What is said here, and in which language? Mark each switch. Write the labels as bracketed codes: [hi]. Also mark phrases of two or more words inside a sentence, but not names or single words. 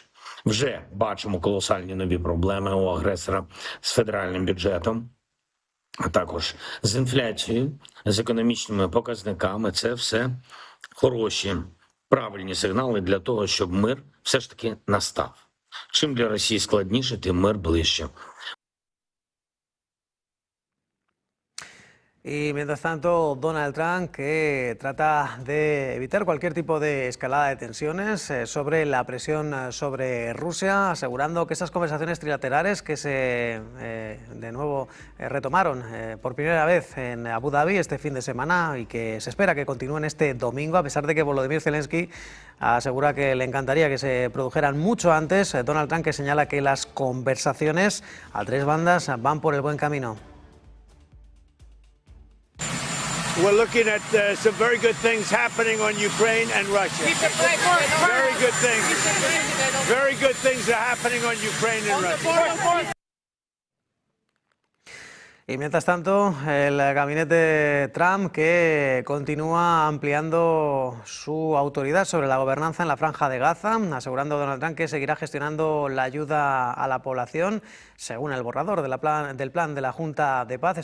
[uk] Вже бачимо колосальні нові проблеми у агресора з федеральним бюджетом, а також з інфляцією, з економічними показниками. Це все хороші, правильні сигнали для того, щоб мир все ж таки настав. Чим для Росії складніше, тим мир ближче. [es] Y mientras tanto, Donald Trump, que trata de evitar cualquier tipo de escalada de tensiones sobre la presión sobre Rusia, asegurando que esas conversaciones trilaterales que se de nuevo retomaron por primera vez en Abu Dhabi este fin de semana y que se espera que continúen este domingo, a pesar de que Volodymyr Zelensky asegura que le encantaría que se produjeran mucho antes. Donald Trump, que señala que las conversaciones a tres bandas van por el buen camino. [en] We're looking at some very good things happening on Ukraine and Russia. Very good things. Very good things are happening on Ukraine and Russia. [es] Y mientras tanto, el gabinete Trump, que continúa ampliando su autoridad sobre la gobernanza en la Franja de Gaza, asegurando Donald Trump que seguirá gestionando la ayuda a la población, según el borrador del plan de la Junta de Paz.